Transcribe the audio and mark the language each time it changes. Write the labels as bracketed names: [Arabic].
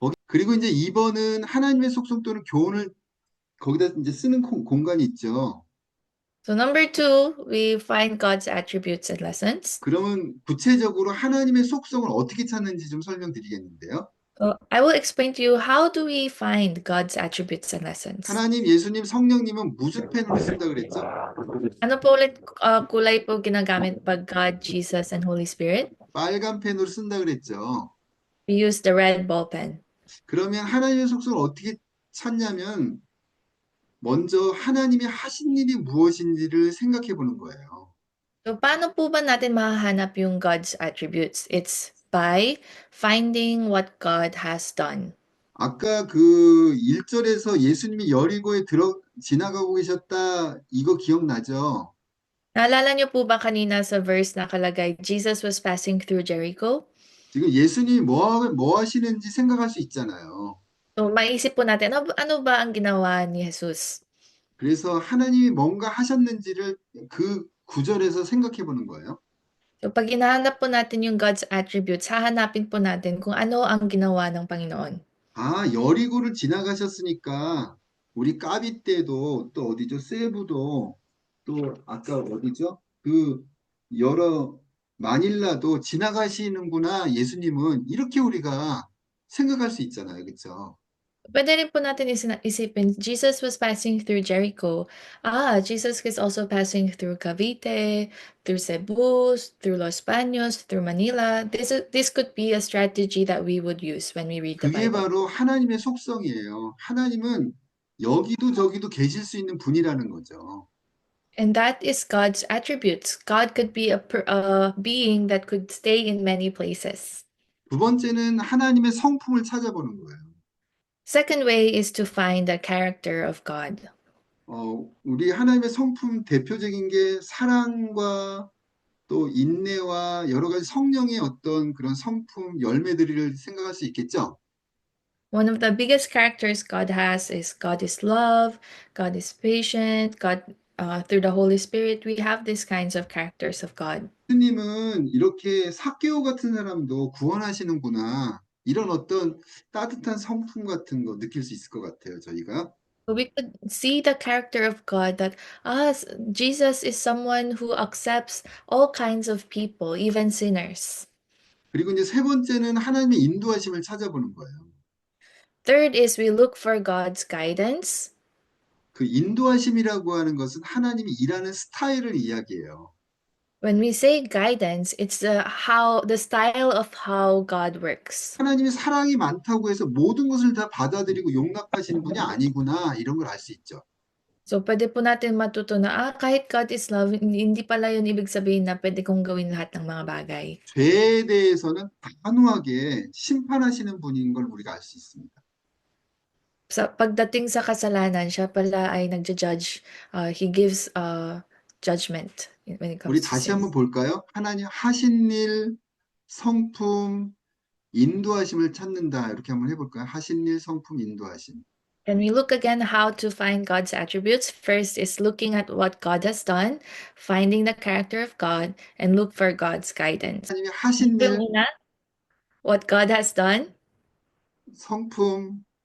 [Korean] 그리고 이제 2번은 하나님의 속성 또는 교훈을 거기다 이제 쓰는 공간이 있죠. [English] So number 2, we find God's attributes and lessons. [Korean] 그러면 구체적으로 하나님의 속성을 어떻게 찾는지 좀 설명드리겠는데요. [English] So I will explain to you how do we find God's attributes and lessons. [Korean] 하나님, 예수님, 성령님은 무슨 펜으로 쓴다 그랬죠? [Filipino] Ano po ulit kulay po ginagamit pag God, Jesus, and Holy Spirit? [Korean] 빨간 펜으로 쓴다 그랬죠. [English] We use the red ball pen. [Korean] 그러면 하나님의 속성을 어떻게 찾냐면 먼저 하나님이 하신 일이 무엇인지를 생각해 보는 거예요. [Filipino] So paano po ba natin mahahanap yung God's attributes? [English] It's by finding what God has done. [Korean] 아까 그 1절에서 예수님이 여리고에 지나가고 계셨다 이거 기억나죠? [Filipino] Naalala niyo po ba kanina sa verse nakalagay, [English] Jesus was passing through Jericho? [Korean] 지금 예수님이 뭐 하시는지 생각할 수 있잖아요. [Filipino] So maisip po natin, ano ba ang ginawa ni Jesus? [Korean] 그래서 하나님이 뭔가 하셨는지를 그 구절에서 생각해 보는 거예요. [Filipino] So pag hinahanap po natin yung God's attributes, hahanapin po natin kung ano ang ginawa ng Panginoon. [Korean] 아, 여리고를 지나가셨으니까 우리 까비 때도 또 어디죠? 세부도 또 아까 어디죠? 그 여러 마닐라도 지나가시는구나, 예수님은 이렇게 우리가 생각할 수 있잖아요. 그렇죠? [Filipino] Pwede rin po natin isipin, [English] Jesus was passing through Jericho. Jesus is also passing through Cavite, through Cebu, through Los Baños, through Manila. This could be a strategy that we would use when we read the [Korean] 그게 [English] Bible. [Korean] 바로 하나님의 속성이에요. 하나님은 여기도 저기도 계실 수 있는 분이라는 거죠. [English] And that is God's attributes. God could be a being that could stay in many places. [Korean] 두 번째는 하나님의 성품을 찾아보는 거예요. [English] Second way is to find the character of God. [Korean] 우리 하나님의 성품 대표적인 게 사랑과 또 인내와 여러 가지 성령의 어떤 그런 성품, 열매들을 생각할 수 있겠죠? [English] One of the biggest characters God has is God is love, God is patient, through the Holy Spirit, we have these kinds of characters of God. [Korean] 예수님은 이렇게 삭개오 같은 사람도 구원하시는구나. 이런 어떤 따뜻한 성품 같은 거 느낄 수 있을 것 같아요, 저희가. [English] So we could see the character of God that Jesus is someone who accepts all kinds of people, even sinners. [Korean] 그리고 이제 세 번째는 하나님의 인도하심을 찾아보는 거예요. [English] Third is we look for God's guidance. [Korean] 그 인도하심이라고 하는 것은 하나님이 일하는 스타일을 이야기해요. [English] When we say guidance, it's the style of how God works. [Korean] 하나님이 사랑이 많다고 해서 모든 것을 다 받아들이고 용납하시는 분이 아니구나, 이런 걸 알 수 있죠. [Filipino] So, pwede po natin matuto na, kahit [English] God is love, [Filipino] hindi pala yun ibig sabihin na pwede kong gawin lahat ng mga bagay. [Korean] 죄에 대해서는 단호하게 심판하시는 분인 걸 우리가 알 수 있습니다. [Filipino] Sa pagdating sa kasalanan, siya pala ay nagja-judge. [English] He gives judgment when it [Korean] 우리 [English] comes to [Korean] 다시 [English] sin. [Korean] 한번 볼까요? 하나님 하신 일, 성품, 인도하심을 찾는다. 이렇게 한번 해볼까요? 하신 일, 성품, 인도하심. [English] Can we look again how to find God's attributes? First is looking at what God has done, finding the character of God, and look for God's guidance. [Korean] 하나님이 하신 일, [Filipino] Yung una, [English] what God has done, [Korean] 성품,